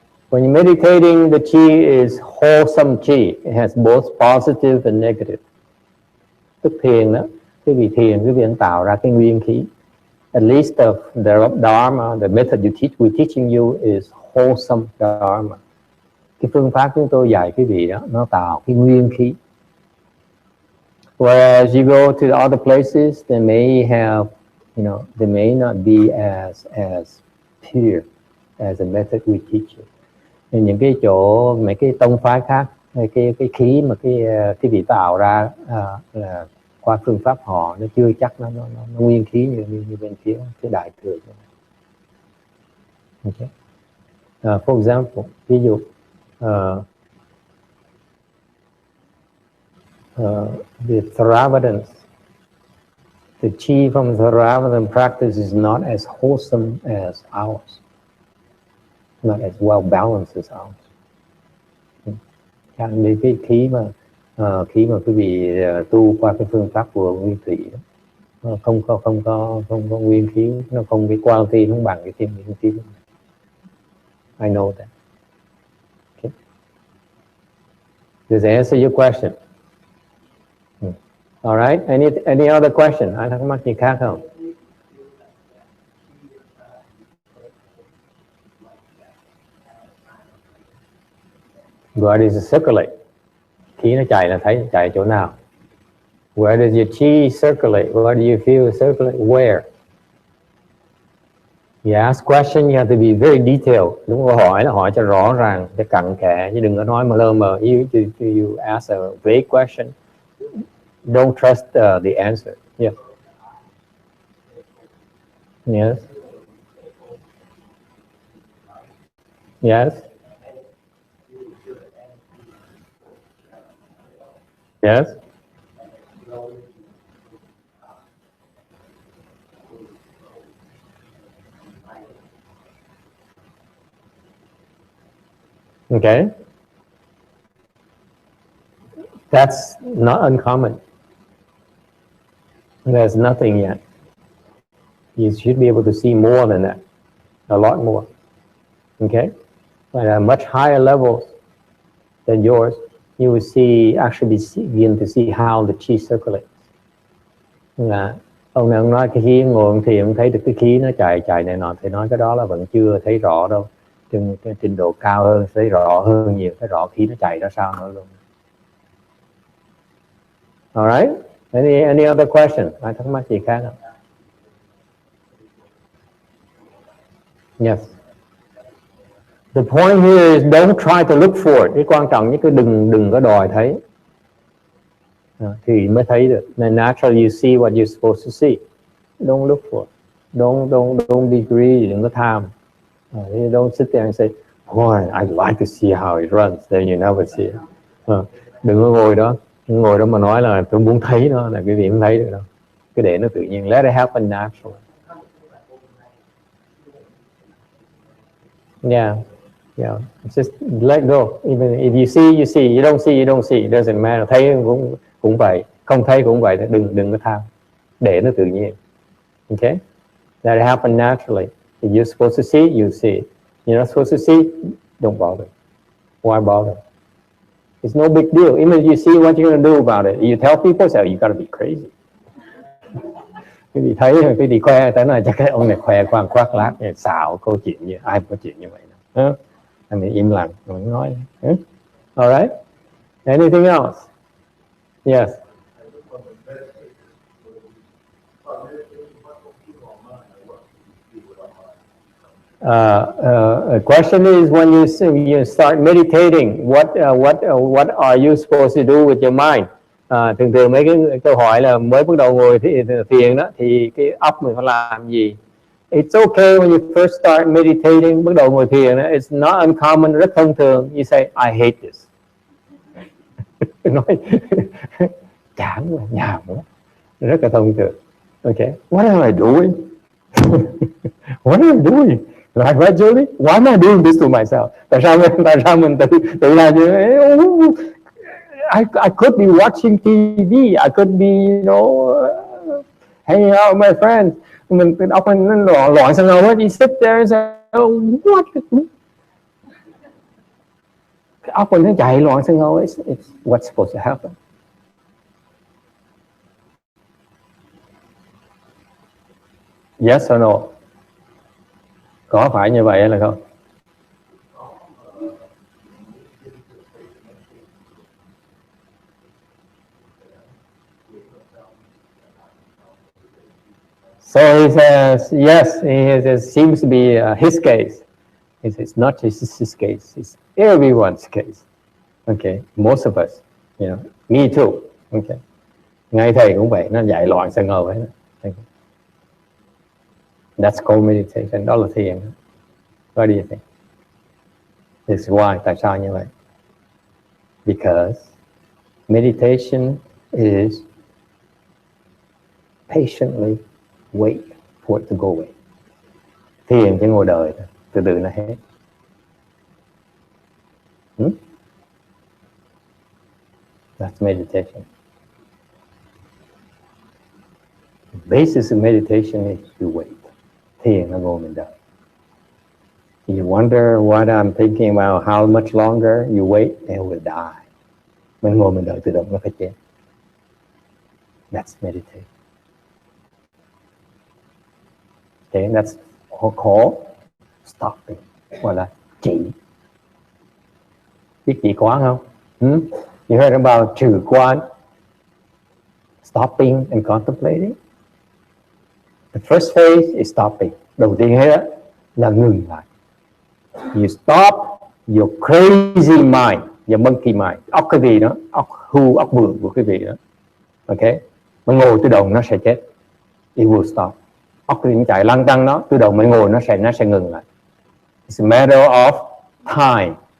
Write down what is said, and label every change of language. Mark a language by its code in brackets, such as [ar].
[en] When you're meditating, the chi is wholesome chi. It has both positive and negative. [vi] Tức thiền đó, quý vị thiền tạo ra cái nguyên khí. [en] At least the Dharma, the method we're teaching you is wholesome Dharma. [vi] Cái phương pháp chúng tôi dạy quý vị đó, nó tạo cái nguyên khí. [en] Whereas you go to the other places, they may have, they may not be as pure as the method we teach you. [vi] Nên những cái chỗ, mấy cái tông phái khác, cái khí mà cái vị tạo ra là qua phương pháp họ, nó chưa chắc nó nguyên khí như bên phía cái đại thừa. [en] Okay. For example, [vi] ví dụ [en] the Theravadins, the chi from Theravada practice is not as wholesome as ours, not as well balanced as ours. [vi] Chẳng cái khí mà quý vị tu qua cái phương pháp của nguyên thủy đó, không có nguyên khí, nó không cái quality không bằng cái thiên nguyên khí. [en] I know that. Okay. Does that answer your question? All right. Any other question? [vi] Ai thắc mắc gì khác không? [en] Where does it circulate? [vi] Khí nó chạy là thấy chạy chỗ nào? [en] Where does your chi circulate? Where do you feel it circulate? Where? You ask question, you have to be very detailed. [vi] Đúng câu hỏi là hỏi cho rõ ràng, cho cặn kẽ, chứ đừng có nói mà lơ mờ. [en] You ask a vague question. Don't trust the answer. Yeah. Yes. Yes. Yes. Okay. That's not uncommon. There's nothing yet. You should be able to see more than that, a lot more. Okay? But at much higher levels than yours, you will see, actually begin to see how the chi circulates. [vi] Là ông này ông nói cái khí ngồi ông thì ông thấy được cái khí nó chạy này nọ, thì nói cái đó là vẫn chưa thấy rõ đâu. Cái trình độ cao hơn thấy rõ hơn nhiều, thấy rõ khí nó chạy ra sao nữa luôn. [en] All right? Any other question? [vi] Ai thắc mắc gì khác không? [en] Yes. The point here is don't try to look for it. [vi] Cái quan trọng nhất cái đừng có đòi thấy. Thì mới thấy được. [en] Then naturally you see what you're supposed to see. Don't look for it. Don't be greedy. [vi] Đừng có tham. [en] Don't sit there and say, boy, I'd like to see how it runs. Then you never see it. [vi] Đừng có ngồi đó mà nói là tôi muốn thấy nó, là cái gì không thấy được đâu. Cứ để nó tự nhiên. [en] Let it happen naturally. Yeah. Yeah. Just let go. Even if you see, you see. You don't see, you don't see. It doesn't matter. [vi] Thấy cũng vậy. Không thấy cũng vậy. Đừng có tham. Để nó tự nhiên. Okay? [en] Let it happen naturally. If you're supposed to see, you see it. You're not supposed to see, don't bother. Why bother? It's no big deal. Even if you see, what you're going to do about it? You tell people, so you got to be crazy. [vi] Cái gì thấy, cái gì khoe, tới nói chắc cái ông này khoe khoang khoác lác, xạo câu chuyện như ai có chuyện như vậy đâu. Anh ấy im lặng, không nói. [en] All right. Anything else? Yes. A question is, when you start meditating, what are you supposed to do with your mind? [vi] Thường mấy cái câu hỏi là mới bắt đầu ngồi thiền đó, thì cái óc mình phải làm gì? [en] It's okay when you first start meditating, [vi] bắt đầu ngồi thiền đó, [en] it's not uncommon, [vi] rất thông thường. [en] You say, I hate this. [vi] Nói chán quá, nhàm quá, rất là thông thường. [en] Okay, what am I doing? What am I doing? Right, Julie? Why am I doing this to myself? [vi] Tại sao mình tự làm như thế? [en] I could be watching TV, I could be, you know, hanging out with my friends. [vi] Mình cái óc nó loạn sang đâu hết. [en] You sit there and say, oh, what? [vi] Cái óc mình nó chạy loạn sang đâu. [en] It's what's supposed to happen. Yes or no? [vi] Có phải như vậy hay là không? [en] So he says, yes, it seems to be his case. It's not just his case, it's everyone's case. Okay, most of us, you know, me too. [vi] Okay, ngay thầy cũng vậy, nó dạy loạn sang ngầu ấy. [en] That's called meditation, [vi] đó là thiền. [en] What do you think? This is why, [vi] tại sao như vậy? [en] Because meditation is patiently wait for it to go away. [vi] Thiền chỉ ngồi đợi, từ từ nó hết. [en] That's meditation. The basis of meditation is to wait. [vi] Thiền nó ngồi mình đợi. [en] You wonder what I'm thinking about, how much longer you wait, and it will die. [vi] Mình ngồi mình đợi tự động nó phải chết. [en] That's meditation. Okay, that's called stopping. [vi] Gọi là chỉ. Biết chỉ quán không? [en] You heard about trừ quán, stopping and contemplating. The first phase is stopping. [vi] Đầu tiên hết là ngừng lại. [en] You stop your crazy mind, your monkey mind. [vi] Óc cái gì đó, óc hưu, óc bường của cái gì đó. Okay, mình ngồi tự động nó sẽ chết. [en] It will stop. [vi] Óc cái gì chạy lăn tăng nó, tự động mình ngồi nó sẽ ngừng lại. [en] It's a matter of time.